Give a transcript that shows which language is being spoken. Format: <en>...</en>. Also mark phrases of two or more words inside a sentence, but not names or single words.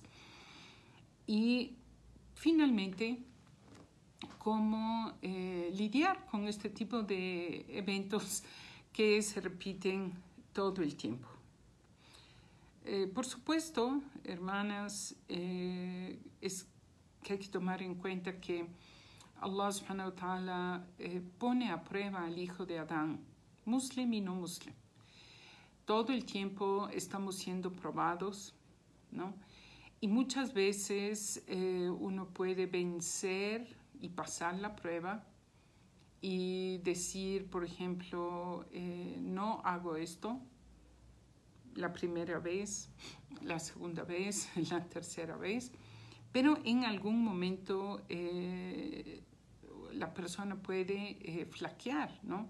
<es>Y finalmente, cómo lidiar con este tipo de eventos que se repiten todo el tiempo. Por supuesto, hermanas, es que hay que tomar en cuenta que</es> <ar>الله سبحانه وتعالى</ar> <es>pone a prueba al hijo de Adán, muslim y no muslim. Todo el tiempo estamos siendo probados, ¿no? Y muchas veces uno puede vencer y pasar la prueba y decir, por ejemplo, no hago esto la primera vez, la segunda vez, la tercera vez, pero en algún momento la persona puede flaquear, ¿no?</es>